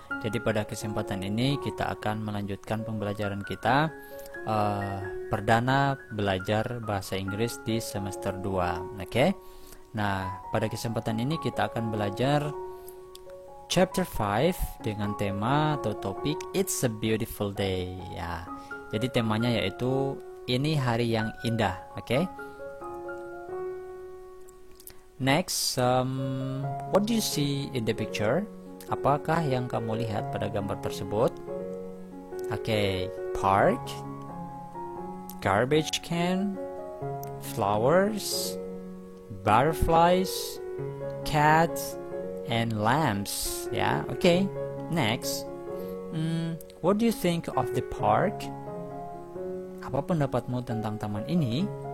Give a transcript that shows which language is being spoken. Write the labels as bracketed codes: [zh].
[id] Jadi pada kesempatan ini kita akan melanjutkan pembelajaran kita perdana belajar bahasa Inggris di semester 2. Oke. Nah, pada kesempatan ini kita akan belajar chapter 5 dengan tema atau topik It's a Beautiful Day ya. Jadi temanya yaitu ini hari yang indah, oke? [en] Next, what do you see in the picture? [id] Apakah yang kamu lihat pada gambar tersebut? [en] Okay, park, garbage can, flowers, butterflies, cats, and lamps. Yeah, okay. Next, what do you think of the park? [id] Apa pendapatmu tentang taman ini?